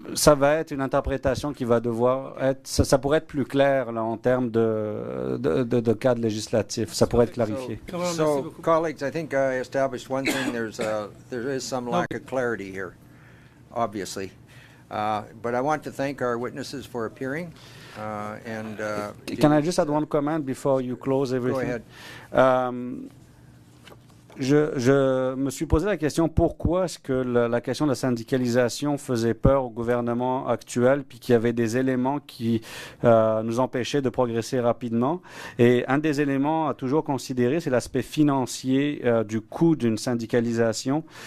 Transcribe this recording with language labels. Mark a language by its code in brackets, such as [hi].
[fr] Ça va être une interprétation qui va devoir être... Ça pourrait être plus clair là, en termes de cadre législatif. Ça pourrait être clarifié. [en] So, colleagues, I think I established one thing. There is some lack of clarity here, obviously. But I want to thank our witnesses for appearing. Can I just add one comment before you close everything? Go ahead. [fr] Je me suis posé la question pourquoi est-ce que la question de la syndicalisation faisait peur au gouvernement actuel puis qu'il y avait des éléments qui nous empêchaient de progresser rapidement. Et un des éléments à toujours considérer, c'est l'aspect financier du coût d'une syndicalisation.